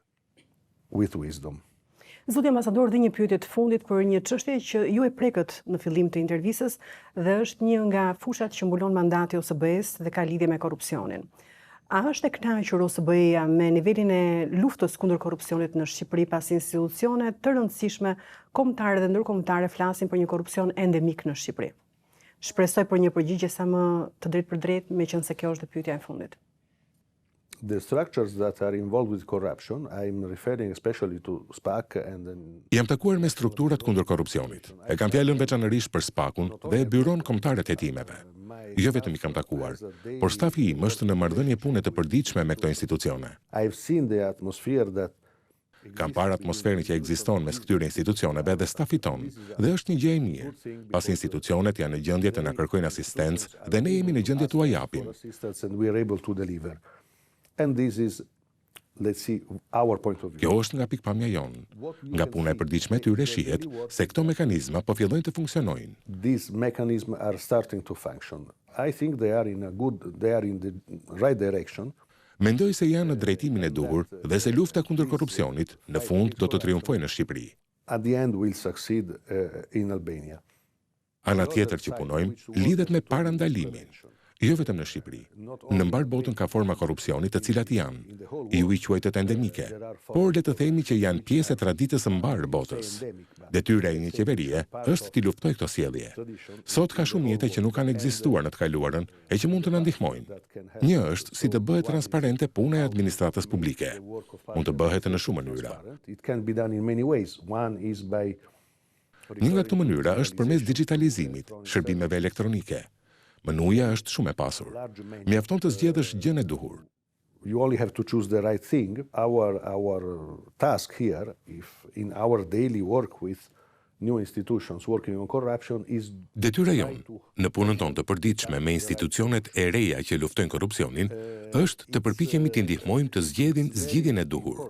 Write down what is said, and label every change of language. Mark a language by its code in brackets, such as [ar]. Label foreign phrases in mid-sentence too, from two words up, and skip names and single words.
[en] with wisdom. [sq] Zoti ambasador, dhe një pyetje të fundit për një çështje që ju e prekët në fillim të intervistës dhe është një nga fushat që mbulon mandati OSBE-s dhe ka lidhje me korrupsionin. A është e kënaqur OSBE-ja me nivelin e luftës kundër korrupsionit në Shqipëri pas institucione të rëndësishme kombëtare dhe ndërkombëtare flasin për një korrupsion endemik në Shqipëri? Shpresoj për një përgjigje sa më të drejtë, meqense kjo është pyetja e fundit. [en] The structures that are involved with corruption, I'm referring especially to SPAC and [sq] Jam takuar me strukturat kundër korrupsionit. E kam fjalën veçanërisht për SPAC-un dhe Byron Kombëtare të Hetimeve. Jo vetëm I kam takuar, por stafi im është në marrëdhënie pune të përditshme me këto institucione. [en] I've seen the atmosphere that [sq] Kam parë atmosferën që ekziston mes këtyre institucioneve dhe stafit ton, dhe është një gjë e mirë. Pas institucionet janë në gjendje të na kërkojnë asistencë dhe ne jemi në gjendje t'u japim. [en] assistance and we are able to deliver. And this is, let's see, our point of view. [sq] Kjo është nga pikpamja jonë. Nga puna e përditshme e tyre shihet se këto mekanizma po fillojnë të funksionojnë. [en] These mechanisms are starting to function. I think they are in the right direction. [sq] Mendoj se janë në drejtimin e duhur dhe se lufta kundër korrupsionit në fund do të triumfojë në Shqipëri. [en] At the end will succeed in Albania. [sq] Ana tjetër që punojmë lidhet me parandalimin. Jo vetëm në Shqipëri. Në mbar botën ka forma korrupsioni të cilat janë, ju I quajtet endemike, por le të themi që janë pjesë e traditës së mbar botës. Detyra e një qeverie është t'i luftoj këto sjellje. Sot ka shumë jete që nuk kanë ekzistuar në të kaluarën e që mund të na ndihmojnë. Një është si të bëhet transparente puna e administratës publike. Mund të bëhet në shumë mënyra. [en] It can be done in many ways. One is by [sq] Një nga këto mënyra është përmes digitalizimit, shërbimeve elektronike. Menuja është shumë e pasur. Mjafton të zgjedhësh gjën e duhur. [en] you only have to choose the right thing. Our task here, if in our daily work with new institutions working on corruption is [sq] Detyra jonë, në punën tonë të përditshme me institucionet e reja që luftojnë korrupsionin, është të përpiqemi të ndihmojmë të zgjedhin zgjidhjen e duhur.